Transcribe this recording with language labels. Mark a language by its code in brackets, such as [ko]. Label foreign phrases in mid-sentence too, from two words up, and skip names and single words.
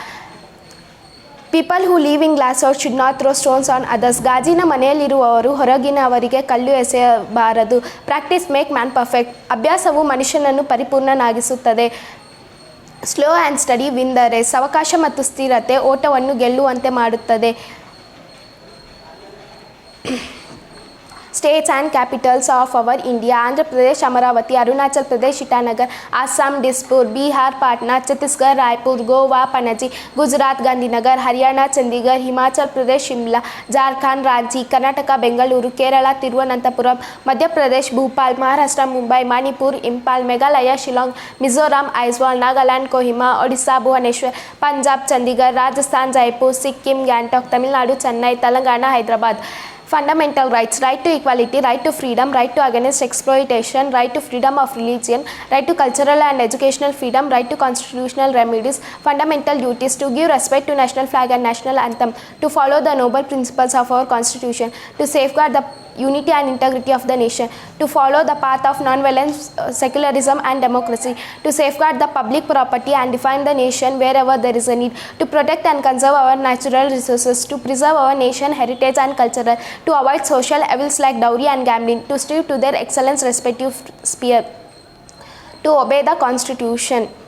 [en] People who live in glass house should not throw stones on others, [kn] ಗಾಜಿನ ಮನೆಯಲ್ಲಿರುವವರು ಹೊರಗಿನವರಿಗೆ ಕಲ್ಲು ಎಸೆಯಬಾರದು. [en] Practice make man perfect, [kn] ಅಭ್ಯಾಸವು ಮನುಷ್ಯನನ್ನು ಪರಿಪೂರ್ಣನಾಗಿಸುತ್ತದೆ. [en] slow and study win the race, [kn] ಅವಕಾಶ ಮತ್ತು ಸ್ಥಿರತೆ ಓಟವನ್ನು ಗೆಲ್ಲುವಂತೆ ಮಾಡುತ್ತದೆ. [en] states and capitals of our India: Andhra Pradesh, Amaravati; Arunachal Pradesh, Itanagar; Assam, Dispur; Bihar, Patna; Chhattisgarh, Raipur; Goa, Panaji; Gujarat, Gandhinagar; Haryana, Chandigarh; Himachal Pradesh, Shimla; Jharkhand, Ranchi; Karnataka, Bengaluru; Kerala, Thiruvananthapuram; Madhya Pradesh, Bhopal; Maharashtra, Mumbai; Manipur, Impal; Meghalaya, Shillong; Mizoram, Aizawl; Nagaland, Kohima; Odisha, Bhubaneswar; Punjab, Chandigarh; Rajasthan, Jaipur; Sikkim, Gangtok; Tamil Nadu, Chennai; Telangana, Hyderabad. Fundamental rights: right to equality, right to freedom, right to against exploitation, right to freedom of religion, right to cultural and educational freedom, right to constitutional remedies. Fundamental duties: to give respect to national flag and national anthem, to follow the noble principles of our constitution, to safeguard the unity and integrity of the nation, to follow the path of non-violence, secularism and democracy, to safeguard the public property and defend the nation wherever there is a need, to protect and conserve our natural resources, to preserve our nation heritage and culture, to avoid social evils like dowry and gambling, to strive to their excellence respective sphere, to obey the constitution.